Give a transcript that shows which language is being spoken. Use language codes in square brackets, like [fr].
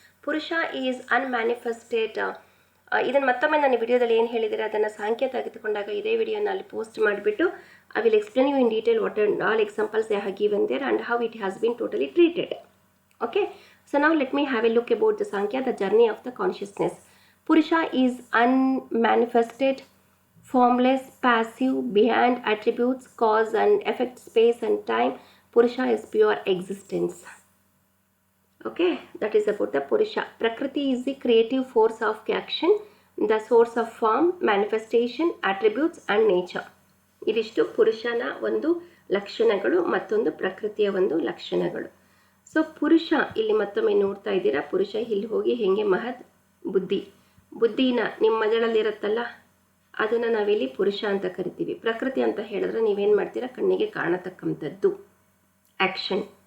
[en] Purusha is unmanifested. [kn] ಇದನ್ನು ಮತ್ತೊಮ್ಮೆ ನಾನು ವಿಡಿಯೋದಲ್ಲಿ ಏನು ಹೇಳಿದರೆ ಅದನ್ನು ಸಾಂಖ್ಯ ತೆಗೆದುಕೊಂಡಾಗ ಇದೇ ವಿಡಿಯೋನ ಅಲ್ಲಿ ಪೋಸ್ಟ್ ಮಾಡಿಬಿಟ್ಟು [en] I will explain you in detail what all examples they have given there and how it has been totally treated. Okay, so ನಾವು let me have a look about the Samkhya, the journey of the consciousness. Purusha is unmanifested, formless, passive, beyond attributes, cause and effect, space and time. Purusha is pure existence. Okay, that is about the Purusha. Prakriti is the creative force of action, the source of form, manifestation, attributes and nature. [kn] ಇದಿಷ್ಟು ಪುರುಷನ ಒಂದು ಲಕ್ಷಣಗಳು, ಮತ್ತೊಂದು ಪ್ರಕೃತಿಯ ಒಂದು ಲಕ್ಷಣಗಳು. So ಪುರುಷ ಇಲ್ಲಿ ಮತ್ತೊಮ್ಮೆ ನೋಡ್ತಾ ಇದ್ದೀರಾ, ಪುರುಷ ಇಲ್ಲಿ ಹೋಗಿ ಹೆಂಗೆ ಮಹತ್ ಬುದ್ಧಿನ ನಿಮ್ಮ ಮಜಳಲ್ಲಿರುತ್ತಲ್ಲ ಅದನ್ನು ನಾವಿಲ್ಲಿ ಪುರುಷ ಅಂತ ಕರಿತೀವಿ. ಪ್ರಕೃತಿ ಅಂತ ಹೇಳಿದ್ರೆ ನೀವೇನು ಮಾಡ್ತೀರಾ, ಕಣ್ಣಿಗೆ ಕಾಣತಕ್ಕಂಥದ್ದು ಆ್ಯಕ್ಷನ್.